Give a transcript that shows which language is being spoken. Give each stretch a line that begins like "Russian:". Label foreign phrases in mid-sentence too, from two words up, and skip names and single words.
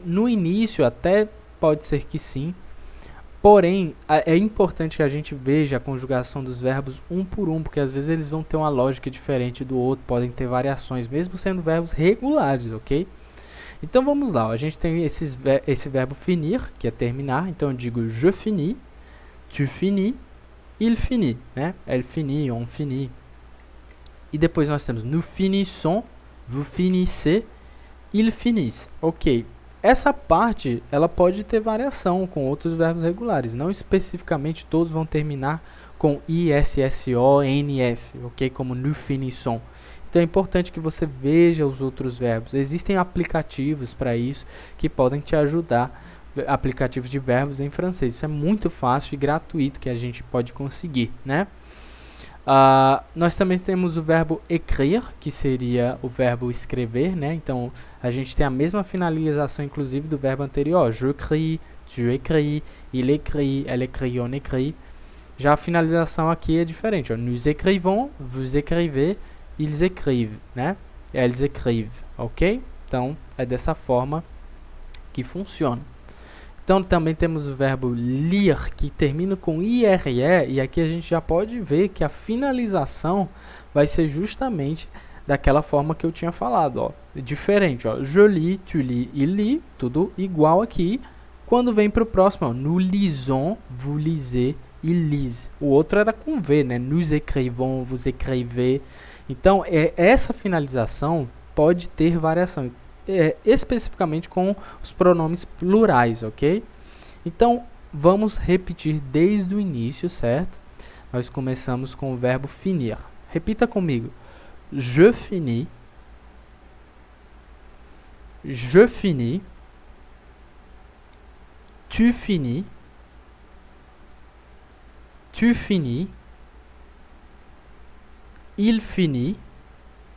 Portuguese: No início até pode ser que sim. Porém, é importante que a gente veja a conjugação dos verbos um por um, porque às vezes eles vão ter uma lógica diferente do outro, podem ter variações, mesmo sendo verbos regulares, ok? Então vamos lá, ó. A gente tem esse verbo finir, que é terminar, então eu digo
French: je finis, tu finis, il finit,
Portuguese: né?
French: Elle finit, on finit.
Portuguese: E depois nós temos
French: nous finissons, vous finissez, ils finissent,
Portuguese: ok? Essa parte, ela pode ter variação com outros verbos regulares. Não especificamente todos vão terminar com ISSONS, ok?
French: Como nous finissons.
Portuguese: Então é importante que você veja os outros verbos. Existem aplicativos para isso que podem te ajudar, aplicativos de verbos em francês. Isso é muito fácil e gratuito que a gente pode conseguir, né? Nós também temos o verbo écrire, que seria o verbo escrever, né? Então, a gente tem a mesma finalização, inclusive, do verbo anterior.
French: Je écris, tu écris, il écrit, elle écrit, on écrit.
Portuguese: Já a finalização aqui é diferente. Ó.
French: Nous écrivons, vous écrivez, ils écrivent,
Portuguese: né?
French: Elles écrivent,
Portuguese: ok? Então, é dessa forma que funciona. Então, também temos o verbo lire, que termina com IRE, e aqui a gente já pode ver que a finalização vai ser justamente daquela forma que eu tinha falado, ó. Diferente, ó.
French: Je lis, tu lis, il lit,
Portuguese: tudo igual aqui. Quando vem para o próximo, ó,
French: nous lisons, vous lisez, il lise.
Portuguese: O outro era com V, né?
French: Nous écrivons, vous écrivez.
Portuguese: Então, essa finalização pode ter variação. Especificamente com os pronomes plurais, ok? Então, vamos repetir desde o início, certo? Nós começamos com o verbo finir. Repita comigo.
French: Je finis. Je finis. Tu finis. Tu finis. Il finit.